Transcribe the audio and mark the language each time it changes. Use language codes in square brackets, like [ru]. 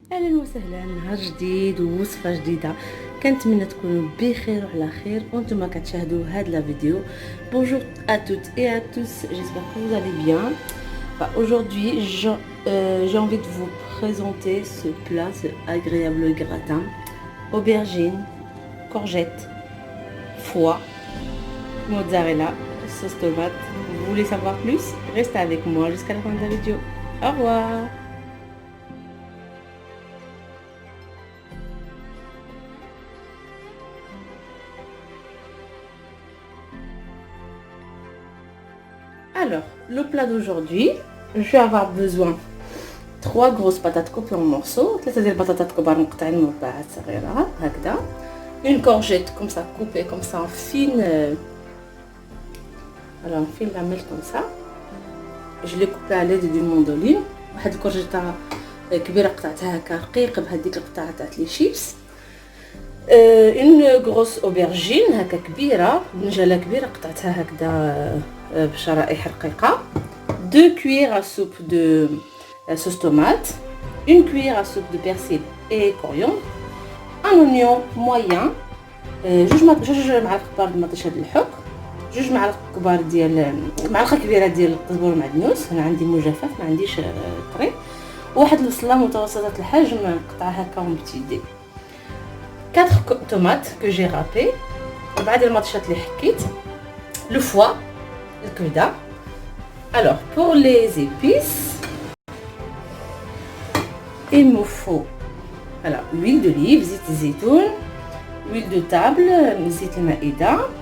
[ar] اهلا وسهلا، نهار جديد ووصفه جديده. كنتمنى تكونوا بخير وعلى خير وانتم كتشاهدوا هاد لا vidéo. [fr] Bonjour à toutes et à tous, j'espère que vous allez bien. Aujourd'hui j'ai envie de vous présenter ce plat, ce agréable gratin aubergine, courgette, foie, mozzarella, sauce tomate. Vous voulez savoir plus? Restez avec moi jusqu'à la fin de la vidéo. Au revoir. Alors, le plat d'aujourd'hui, je vais avoir besoin 3 grosses patates coupées en morceaux, [ar] 3 ديال البطاطات كبار مقطعين مربعات صغيرة هكذا, [fr] une courgette comme ça coupée comme ça en fine, alors en fine lamelle comme ça. Je l'ai coupée à l'aide d'une mandoline. [ar] واحد الكورجيطة كبيرة قطعتها هكا رقيق بهذيك القطعة تاع لي شيبس. [fr] une grosse aubergine [ar] هكا كبيرة, بنجالة كبيرة قطعتها هكذا بشرائح رقيقة. [fr] 2 cuillères à soupe de sauce tomate, 1 cuillère à soupe de persil et coriandre, un oignon moyen, [ar] جوج معالق كبار د مطيشه د الحك, 2 معالق كبار ديال معلقه كبيره ديال القزبر المعدنوس, انا عندي مجفف ما عنديش طري, وواحد البصله متوسطه الحجم نقطعها هكا اون بتي دي. [fr] 4 tomates que j'ai râpées, [ar] 4 ديال المطيشات اللي حكيت, [fr] le foie, الكبده. Alors pour les épices, il me faut voilà, huile d'olive, [ar] زيت الزيتون, [fr] huile de table, [ar] زيت المائدة,